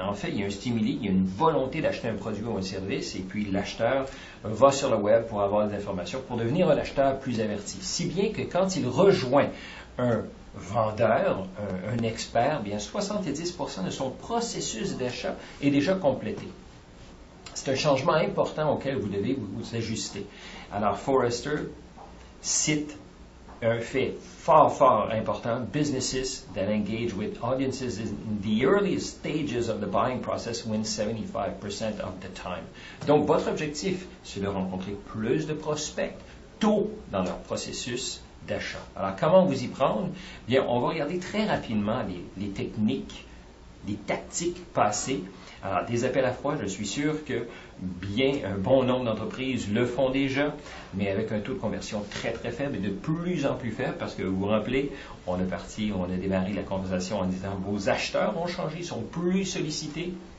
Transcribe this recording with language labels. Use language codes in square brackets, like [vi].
[fr] En fait, il y a un stimuli, il y a une volonté d'acheter un produit ou un service, et puis l'acheteur va sur le web pour avoir des informations, pour devenir un acheteur plus averti. Si bien que quand il rejoint un vendeur, un expert, bien 70% de son processus d'achat est déjà complété. C'est un changement important auquel vous devez vous ajuster. Alors, Forrester cite un fait fort important, [en] businesses that engage with audiences in the earliest stages of the buying process win 75% of the time. [fr] Donc, votre objectif, c'est de rencontrer plus de prospects tôt dans leur processus d'achat. Alors, comment vous y prendre? Bien, on va regarder très rapidement les techniques, les tactiques passées. Alors, des appels à froid, je suis sûr que un bon nombre d'entreprises le font déjà, mais avec un taux de conversion très, très faible et de plus en plus faible parce que vous vous rappelez, on a démarré la conversation en disant vos acheteurs ont changé, ils sont plus sollicités